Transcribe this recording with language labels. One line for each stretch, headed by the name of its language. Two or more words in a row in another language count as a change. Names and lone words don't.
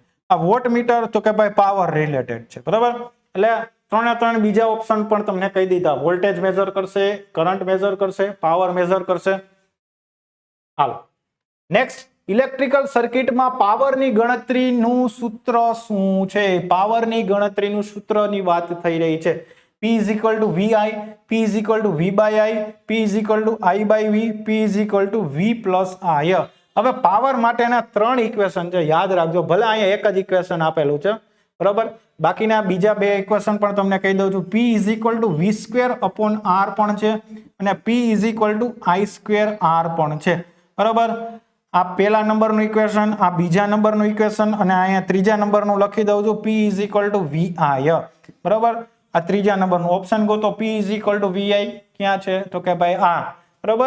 Gujarati: આ વોટમીટર તો કે ભાઈ
English: power related
Gujarati: છે, બરાબર. એટલે ત્રણ બીજા ઓપ્શન પણ તમને કહી દીધા.
English: voltage measure
Gujarati: કરશે,
English: current measure
Gujarati: કરશે,
English: power measure
Gujarati: કરશે. હાલો નેક્સ્ટ,
English: electrical circuitમાં
Gujarati: પાવરની ગણતરીનું સૂત્ર શું છે? પાવરની ગણતરીનું સૂત્રની વાત થઈ રહી છે.
English: P is equal to VI, P is equal to V by I, P is equal to I by V, P is equal to V plus I.
Gujarati: હવે પાવર માટેના 3 ઇક્વેશન છે, યાદ રાખજો. ભલે અહીંયા એક જ ઇક્વેશન આપેલું છે, બરાબર, બાકીના બીજા 2 ઇક્વેશન પણ તમને કહી દઉં છું.
English: P is equal to V square upon R
Gujarati: પણ છે અને
English: P is equal to I square R
Gujarati: પણ છે, બરાબર. આ પહેલા નંબરનું ઇક્વેશન, આ બીજા નંબરનું ઇક્વેશન અને અહીંયા ત્રીજા નંબરનું લખી દઉં છું.
English: P is equal to VI,
Gujarati: બરાબર. આ ત્રીજા નંબરનું ઓપ્શન ગોતો.
English: P is equal to VI
Gujarati: ક્યાં છે તો કે ભાઈ આ, બરાબર.